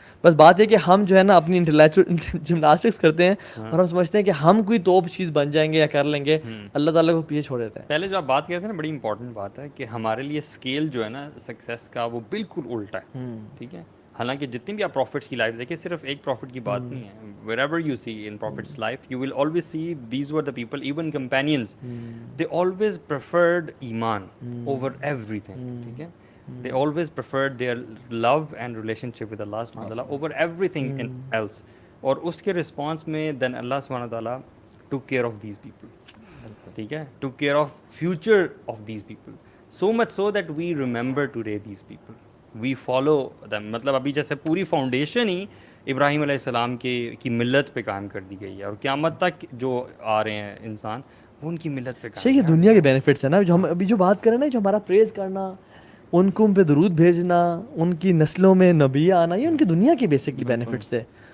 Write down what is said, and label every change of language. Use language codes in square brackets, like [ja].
[ur] بس بات ہے کہ ہم جو ہے نا اپنی انٹلیکچوئل جمناسٹکس کرتے ہیں اور ہم سمجھتے ہیں کہ ہم کوئی توپ چیز بن جائیں گے یا کر لیں گے، اللہ تعالیٰ کو پیچھے چھوڑ دیتے ہیں. پہلے جو آپ بات کرتے ہیں نا، بڑی امپورٹنٹ بات ہے کہ ہمارے لیے اسکیل جو ہے نا سکسیس کا وہ بالکل الٹا ہے. ٹھیک ہے، حالانکہ جتنی بھی آپ پروفٹس کی لائف دیکھیں، صرف ایک پروفٹ کی بات نہیں ہے. [en] wherever you see in prophet's life, you will always see these were the people, even companions, they always preferred iman over everything. [ur] ٹھیک ہے، [en] they always preferred their love and relationship with Allah subhanahu wa ta'ala over everything else. [ur] اور اس کے response میں [en] then Allah subhanahu wa ta'ala took care of these people. [ur] ٹھیک ہے، [en] took care of future of these people, so much so that we remember today these people, we follow them. [ur] مطلب ابھی جیسے پوری foundation ہی ابراہیم علیہ السلام کی ملت پہ قائم کر دی گئی ہے، اور قیامت تک جو آ رہے ہیں انسان وہ ان کی ملت پہ قائم. یہ دنیا کے بینیفٹس ہیں نا، جو ہم ابھی جو بات کر رہے ہیں نا، جو ہمارا پریز کرنا، ان کو ان پہ درود بھیجنا، ان کی نسلوں میں نبی آنا، یہ ان کی دنیا کے بیسکلی بینیفٹس تھے.